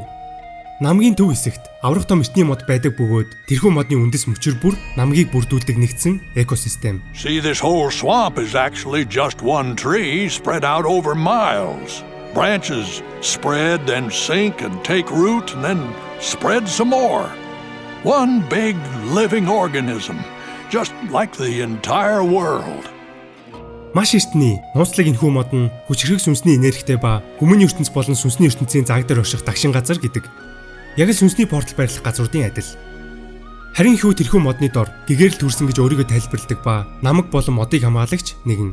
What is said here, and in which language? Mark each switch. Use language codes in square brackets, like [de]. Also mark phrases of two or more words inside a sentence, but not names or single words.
[mn] Намгийн төв хэсэгт аврах том эртний мод байдаг бөгөөд тэрхүү модны үндэс мөчөр бүр намгийг бүрдүүлдэг нэгдсэн экосистем. [en] See, this whole swamp is actually just one tree spread out over miles. Branches spread and sink and take root and then spread some more. One big living organism, just like the entire world. [mn] Маш эртний нууцлаг энэхүү мод нь хүчрэг сүнсний энергитэй ба хүмүүний ертөнц болон сүнсний ертөнцийн заг дээр орших дагшин газар гэдэг. Яг л сүнсний портал байрлах газруудын адил. Харин Hugh тэрхүү модны дор гэгэрэл төрсөн гэж өөрийгөө тайлбарладаг ба намаг болон модыг хамгаалагч нэгэн.